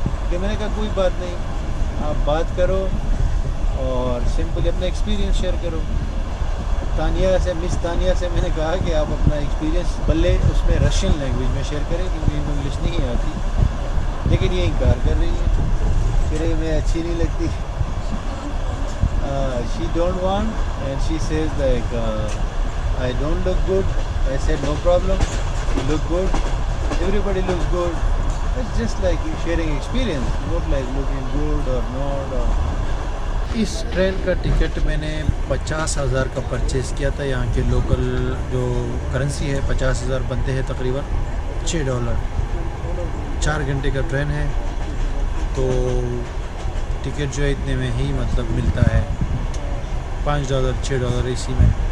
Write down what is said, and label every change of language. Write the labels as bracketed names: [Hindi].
[Hindi] कि मैंने कहा कोई बात नहीं, आप बात करो और सिंपली अपना एक्सपीरियंस शेयर करो। तानिया से, मिस तानिया से मैंने कहा कि आप अपना एक्सपीरियंस भले उसमें रशियन लैंग्वेज में शेयर करें क्योंकि इनको इंग्लिश नहीं आती। लेकिन ये इनकार कर रही है, कह रही मैं अच्छी नहीं लगती। [English] She don't want and she says like I don't look good. I said no problem, you look good, everybody looks good. It's just like sharing experience, not like looking good or not or... [Hindi] इस train का ticket मैंने 50,000 का purchase किया था। यहाँ के local जो currency है 50,000 बनते हैं तकरीबन $6। 4 घंटे का ट्रेन है तो टिकट जो है इतने में ही मतलब मिलता है, $5 $6 इसी में।